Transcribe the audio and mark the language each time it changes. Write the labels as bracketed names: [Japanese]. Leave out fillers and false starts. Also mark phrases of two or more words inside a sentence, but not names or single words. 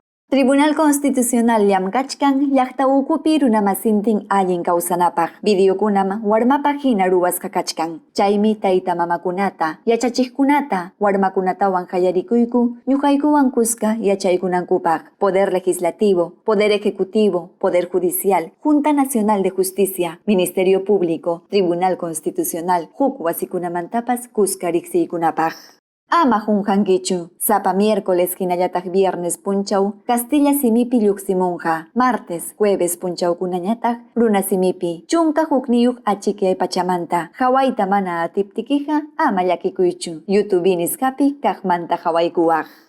[Quechua] Tribunal Constitucional llamkachkan llaqta ukupi runamasintin allin kawsanapaq. Videokunam warmapaq hina ruwasqa kachkan. Chaymi tayta mamakunata, yachachiqkunata, warmakunatawan qallarikuyku, ñuqaykuwan kuska yachaykunankupaq. Poder Legislativo, Poder Ejecutivo, Poder Judicial, Junta Nacional de Justicia, Ministerio Público, Tribunal Constitucional, huk wasikunamantapas kuska riqsiykunapaq. Ama junjankichu, sapa miércoles hinallataq viernes punchaw, Castilla simipi lluqsimunqa, martes, jueves punchaw kunañataq, runa simipi, chunka hukniyuq achikiay pachamanta, hawayta mana atiptikiqa, ama llakikuychu, YouTube nisqapi kaqmanta hawaykuwaq.